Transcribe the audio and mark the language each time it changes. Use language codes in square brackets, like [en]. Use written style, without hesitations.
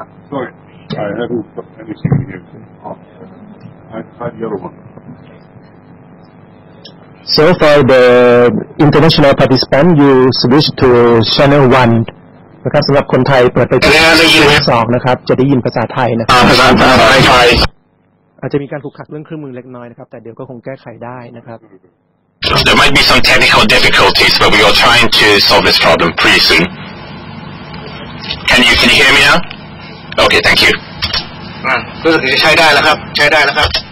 [en] Sorry, I haven't got anything here. Hi, the other one. [th] So for the international participant, you switch to channel 1 นะครับสำหรับคนไทยเปิดไปที่ช่อง2นะครับจะได้ยินภาษาไทยนะครับภาษาไทยอาจจะมีการขุกขักเรื่องเครื่องมือเล็กน้อยนะครับแต่เดี๋ยวก็คงแก้ไขได้นะครับ [en] There might be some technical difficulties, but we are trying to solve this problem pretty soon. Can you hear me now? Okay, thank you. [th] รู้สึกจะใช้ได้แล้วครับใช้ได้แล้วครับ